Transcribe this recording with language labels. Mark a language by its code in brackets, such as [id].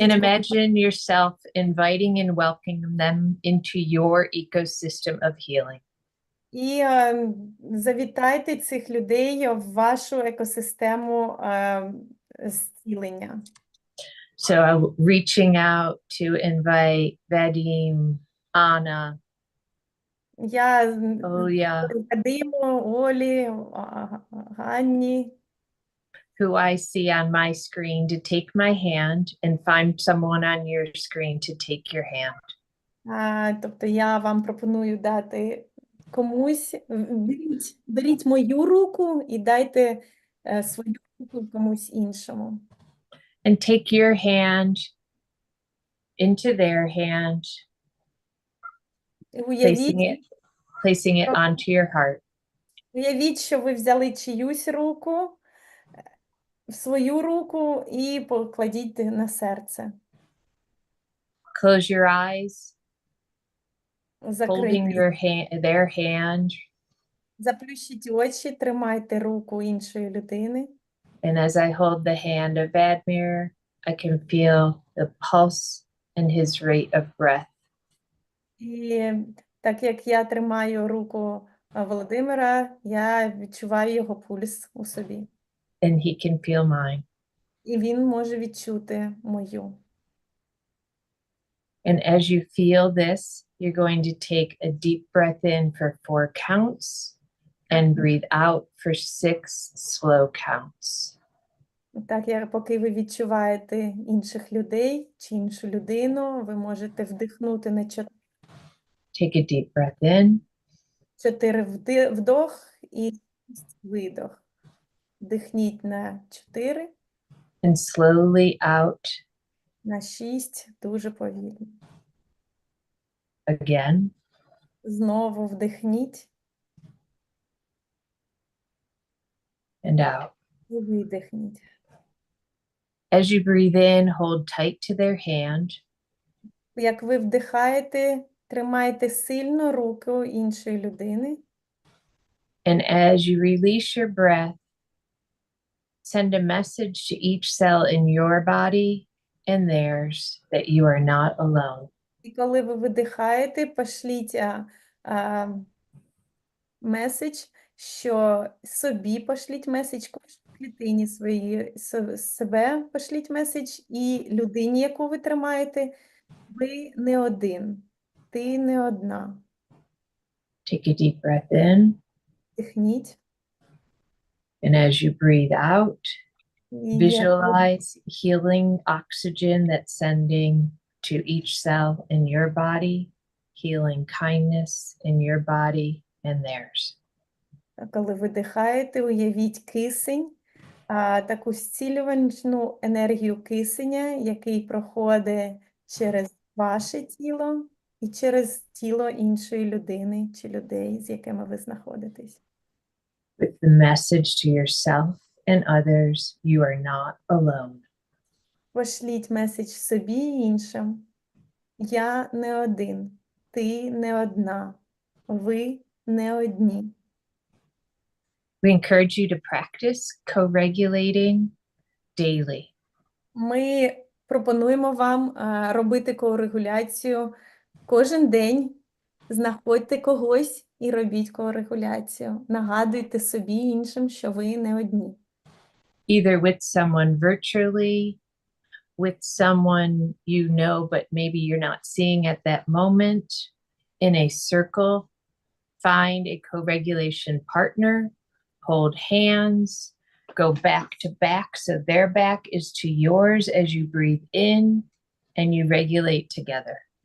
[en] And imagine yourself inviting and welcoming them into your ecosystem of healing. [uk] І завітайте цих людей в вашу екосистему зцілення. [en] So reaching out to invite Vadim, Anna, Olia, [uk] Олі, Ганні, [en] who I see on my screen, to take my hand, and find someone on your screen to take your hand. [uk] Тобто я вам пропоную дати комусь, беріть мою руку і дайте свою руку комусь іншому. [en] And take your hand into their hand, placing it onto your heart. [uk] Уявіть, що ви взяли чиюсь руку, в свою руку і покладіть на серце. [en] Close your eyes, holding their hand. [uk] Заплющіть очі, тримайте руку іншої людини. [en] And as I hold the hand of Vadmir, I can feel the pulse and his rate of breath. [uk] І так як я тримаю руку Володимира, я відчуваю його пульс у собі. [en] And he can feel mine. [uk] І він може відчути мою. [en] And as you feel this, you're going to take a deep breath in for 4 counts and breathe out for 6 slow counts. [uk] Так, поки ви відчуваєте інших людей чи іншу людину, ви можете вдихнути на [en] Take a deep breath in [uk] 4 вдох і 6 видох. Вдихніть на 4, [en] and slowly out [uk] на 6, дуже повільно. [en] again. [uk] Знову вдихніть [en] And out. [uk] і видихніть. [en] As you breathe in, hold tight to their hand. [uk] Як ви вдихаєте, тримайте сильно руку іншої людини. [en] And as you release your breath, send a message to each cell in your body and theirs that you are not alone. [uk] І коли ви видихаєте, пошліть меседж, що собі пошліть меседж, кожній клітині своїй себе пошліть меседж, і людині, яку ви тримаєте, ви не один, ти не одна. [en] Take a deep breath in. [uk] Дихніть. [en] And as you breathe out, [uk] І [en] visualize healing oxygen that's sending to each cell in your body, healing kindness in your body and theirs. [uk] коли видихаєте, уявіть кисень, таку зцілювальну енергію кисеня, який проходить через ваше тіло і через тіло іншої людини чи людей, з якими ви знаходитесь. [en] With the message to yourself and others, you are not alone. [uk] Пошліть меседж собі і іншим. Я не один, ти не одна, ви не одні. [en] We encourage you to practice co-regulating daily. [uk] Ми пропонуємо вам робити корегуляцію кожен день. Знаходьте когось і робіть корегуляцію. Нагадуйте собі і іншим, що ви не одні. [en] Either with someone virtually, with someone you know, but maybe you're not seeing at that moment, in a circle. Find a co-regulation partner, hold hands, go back to back so their back is to yours as you breathe in and you regulate together.